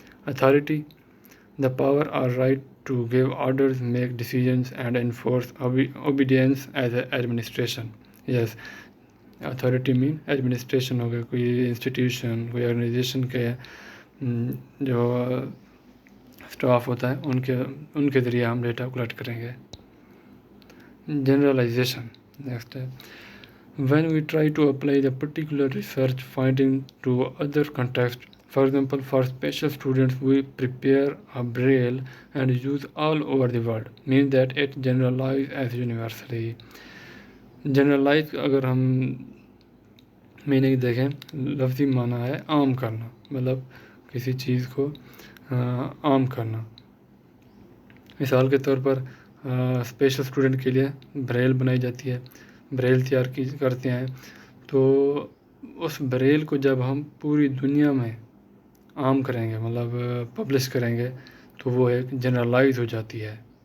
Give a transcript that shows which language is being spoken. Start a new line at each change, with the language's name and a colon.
English: Authority, the power اور right to give orders, make decisions and enforce obedience as a administration.
Urdu: Yes, authority main administration ہو گیا, کوئی institution کوئی organization کے جو staff ہوتا ہے ان کے ذریعے ہم ڈیٹا کلیکٹ کریں گے.
English: Generalization.
Urdu: نیکسٹ ہے
English: when we try to apply the particular research finding to other context. For example, for special students we prepare a braille and use all over the world, means that it generalizes as universally.
Urdu: Generalize اگر ہم meaning دیکھیں, لفظی معنی ہے عام کرنا, مطلب کسی چیز کو عام کرنا. مثال کے طور پر اسپیشل اسٹوڈنٹ کے لیے بریل بنائی جاتی ہے, بریل تیار کرتے ہیں, تو اس بریل کو جب ہم پوری دنیا میں عام کریں گے, مطلب پبلش کریں گے, تو وہ ایک جنرلائز ہو جاتی ہے.